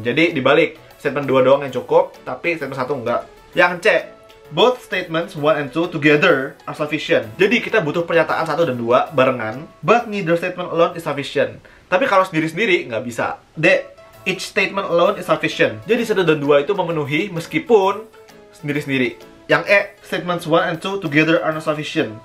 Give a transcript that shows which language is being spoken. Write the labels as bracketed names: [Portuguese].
[Indonesian] Jadi dibalik, statement 2 doang yang cukup, tapi statement 1 enggak. Yang [English] C, both statements 1 and 2 together are sufficient. [Indonesian] Jadi kita butuh pernyataan 1 dan 2 barengan, [English] but neither statement alone is sufficient. [Indonesian] Tapi kalau sendiri-sendiri nggak bisa. D, [English] each statement alone is sufficient. [Indonesian] Jadi 1 dan 2 itu memenuhi meskipun sendiri-sendiri. Yang [English] E, statements 1 and 2 together are not sufficient.